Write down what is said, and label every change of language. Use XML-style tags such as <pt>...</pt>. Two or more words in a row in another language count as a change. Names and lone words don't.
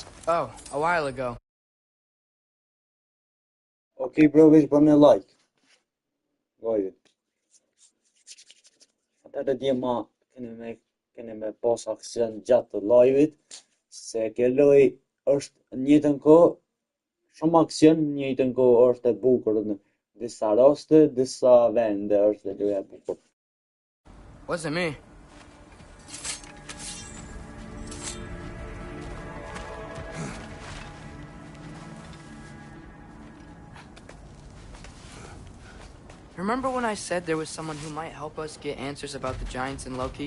<en>Oh, a while ago.</en> <sq>Okej, bro, veç bën një like. Live. Atëherë dje ma keni me pas aksion gjatë të live-it, se kjo loj është në njëjtën kohë, shumë aksion, në njëjtën kohë është e bukur në disa raste, disa vende është e loja e bukur.</sq> <en>Wasn't me. Remember when I said there was someone who might help us get answers about the giants in Loki?</en>